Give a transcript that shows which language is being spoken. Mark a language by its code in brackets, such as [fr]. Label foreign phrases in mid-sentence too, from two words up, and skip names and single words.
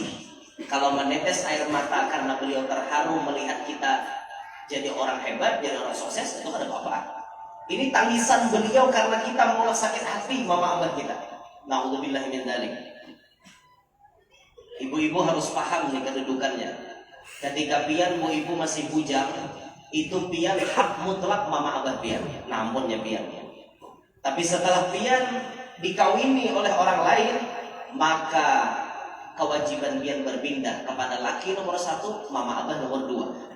[id] Kalau menetes air mata karena beliau terharu melihat kita jadi orang hebat, jadi orang sukses, itu kan ada apa-apa. Ini tangisan beliau karena kita menolak sakit hati mama abah kita. [ar] Na'udzubillah min dzalik. [id] Ibu-ibu harus paham nih kedudukannya. [bjn] Ketika pian mau ibu masih bujang, itu pian hak mutlak mama abah pian, nampunnya pian. [id] Tapi setelah pian dikawini oleh orang lain, maka kewajiban pian berpindah kepada laki nomor 1, mama abah nomor 2.